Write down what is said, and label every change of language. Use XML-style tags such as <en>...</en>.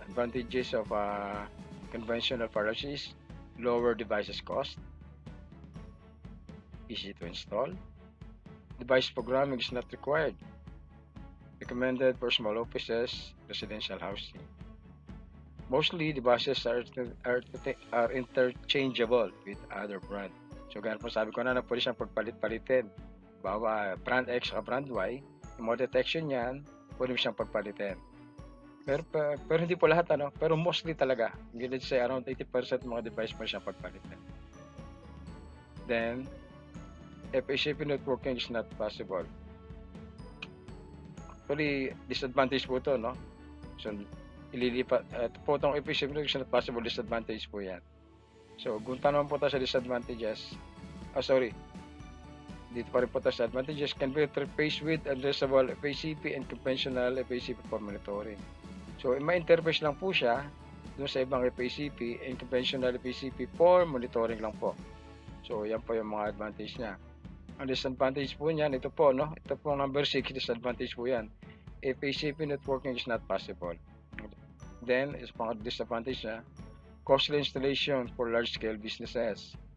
<en>Advantages of conventional fire alarm is lower devices cost, easy to install, device programming is not required, recommended for small offices, residential housing. Mostly devices are interchangeable with other brand.</en> <tl>So ganun po sabi ko na pwede siyang pagpalit-palitin. Bawa brand X o brand Y, yung mga detection niyan, pwede mo siyang pagpalitin. Pero hindi po lahat pero mostly talaga.</tl> <en>Let's say around 80%</en> <tl>mga device mo siyang pagpalitin.</tl> <en>Then, FHCP networking is not possible.</en> <tl>Actually, disadvantage po ito, no? So, ililipat, po itong FHCP</tl> <en>networking is not possible,</en> <tl>disadvantage po yan. So, gunta naman po tayo sa disadvantages. Dito pa rin po tayo sa advantages.</tl> <en>Can be interfaced with addressable FHCP and conventional FHCP for monitoring.</en> <tl>So, ma-interface lang po siya doon sa ibang FHCP and conventional FHCP</tl> <en>for monitoring</en> <tl>lang po. So, yan po yung mga advantage niya. Ang disadvantage po niyan, ito po, no? Ito po number 6, disadvantage po yan.</tl> <en>FHCP networking is not possible. Then, is</en> <tl>pang disadvantage niya,</tl> <en>costly installation for large-scale businesses.</en>